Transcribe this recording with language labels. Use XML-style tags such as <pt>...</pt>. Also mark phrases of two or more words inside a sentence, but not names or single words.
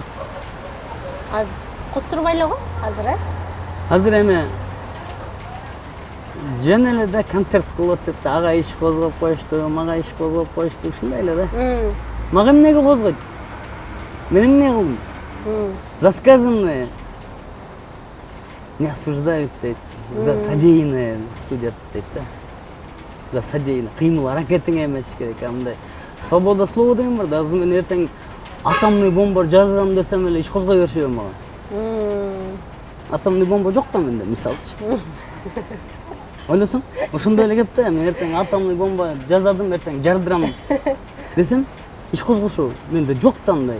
<ky>Куздурбай эле го азыр, Азыр эми жана эле да концерт кылып атышат да, ага иш козгоп коюшту, мага иш козгоп коюшту, ушундай эле да. Мага эмнеге козгойт? Мен эмне кылдым?</ky> <ru>За сказанное не осуждают дейт, за содеянное судят</ru> <ky>дейт да.</ky> <ru>За содеянное.</ru> <ky>Кыймыл аракетиңе эметиш керек, мындай.</ky> <ru>Свобода слова</ru> <ky>деген бар да, азыр мен эртең</ky> <ru>атомный бомба</ru> <ky>жазам десем эле иш козгой беришеби мага.</ky> <ru>Атомный бомба</ru> <ky>жок да менде, мисалчы. Ойлосоң, ошондой эле кеп да, мен эртең</ky> <ru>атомный бомба</ru> <ky>жазадым, эртең жардырам десем, иш козгошо менде жок да мындай.</ky>